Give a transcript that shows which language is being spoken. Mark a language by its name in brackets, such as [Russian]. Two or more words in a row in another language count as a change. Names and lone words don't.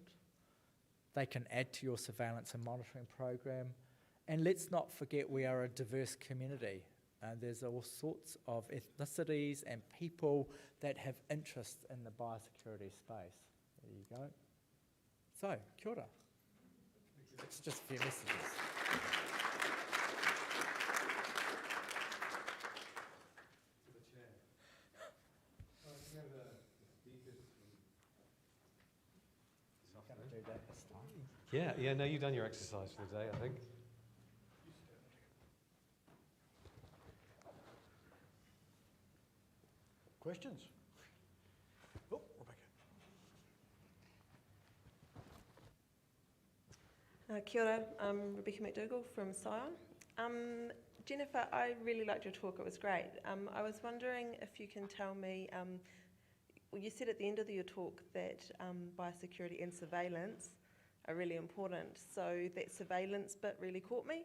[English] They can add to your surveillance and monitoring program. And let's not forget we are a diverse community. There's all sorts of ethnicities and people that have interest in the biosecurity space. There you go. So, [Māori] kia ora. [English] It's just a few messages. Yeah, no, you've done your exercise for the day, I think. Questions? Oh, Rebecca. [Māori] Kia ora, [English] I'm Rebecca McDougall from Scion. Jennifer, I really liked your talk, it was great. I was wondering if you can tell me, well, you said at the end of your talk that biosecurity and surveillance are really important, so that surveillance bit really caught me.